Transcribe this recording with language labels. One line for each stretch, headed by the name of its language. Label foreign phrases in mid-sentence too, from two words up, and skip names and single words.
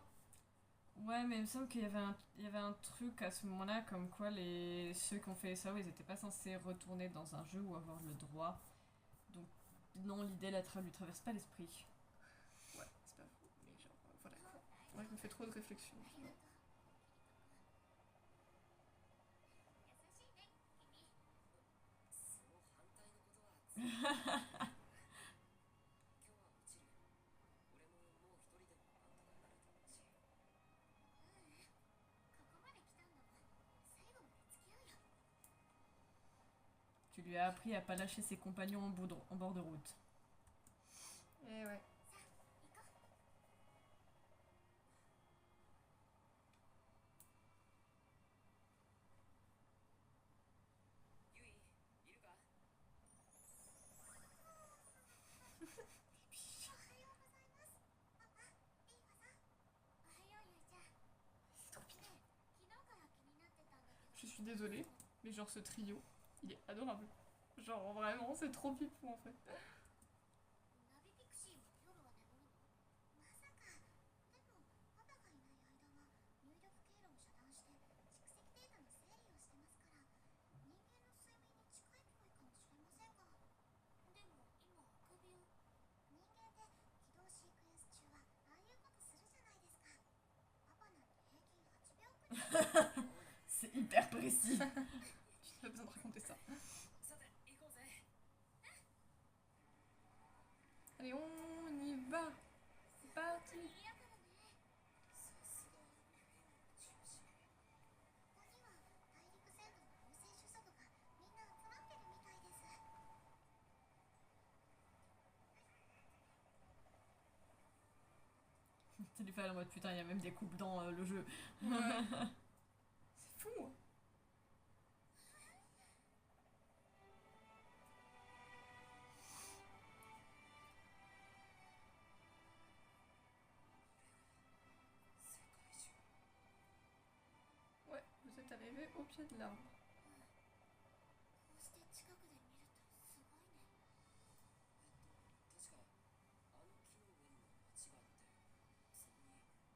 French: Ouais, mais il me semble il y avait un truc à ce moment-là, comme quoi ceux qui ont fait ça, ils étaient pas censés retourner dans un jeu ou avoir le droit. Donc, non, l'idée lui traverse pas l'esprit. Ouais, c'est pas faux, mais genre, voilà quoi. Moi, je me fais trop de réflexions.
Japanese: ありがとうキリト君優しいね君その反対のことは今日は落ちる。俺ももう一人でもなんとかなると思うし。ここまで来たんだもん最後まで付き合うよ
French: Tu lui as appris à pas lâcher ses compagnons en bord de route. Et ouais.
Japanese: さあ行こうユイ、いるか？おはようございますパパリーファさんおはようゆいちゃん
French: C'est trop bien.
Japanese: ねえ昨日から気になってたんだけど
French: Je suis désolée, mais genre ce trio, il est adorable. Genre vraiment, c'est trop pipou en fait.
Japanese: ナビピクシーも夜は眠るのまさかでもパパがいない間は入力経路を遮断して蓄積データの整理をしてますから人間の睡眠に近いっぽいかもしれませんがでも今あくびを人間って起動シークエンス中はああいうことするじゃないですかパパなんて平均8秒くらい
French: C'est hyper précis. Tu n'as besoin de raconter ça.
Japanese: さて、行こうぜ。
French: Allez, on y va. C'est parti.
Japanese: 賑やかだねさすがユイの中心。ここには大陸全土の構成種族がみんな集まってるみたいです
French: Tu lui fais en mode putain, il y a même des coupes dans le jeu. Ouais. C'est fou. Ouais, vous êtes arrivé au pied de l'arbre.
Japanese: こうして近くで見るとすごいね確かあの木の上にも町があって、そこに